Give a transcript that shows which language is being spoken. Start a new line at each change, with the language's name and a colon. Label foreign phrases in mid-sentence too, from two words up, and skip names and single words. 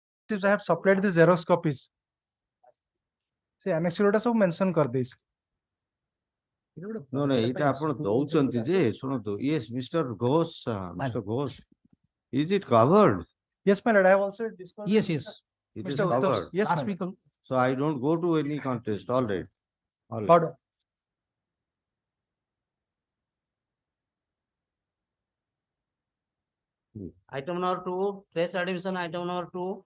English: I have supplied the Xerox copies. See, annex
Hindi: सब mention कर देइस.
English: No, no,
Odia: এটা ଆପଣ ଦଉଛନ୍ତି ଯେ ଶୁଣନ୍ତୁ,
English: yes, Mr. Ghosh, Mr. Ghosh, is it covered? Yes, my lord, I have also discussed. Yes, yes. It is Mr. Uttar, covered. yes, Last my lord. week. So I don't go to any contest. All right. All right. Order. Item number 2, fresh admission, item number 2.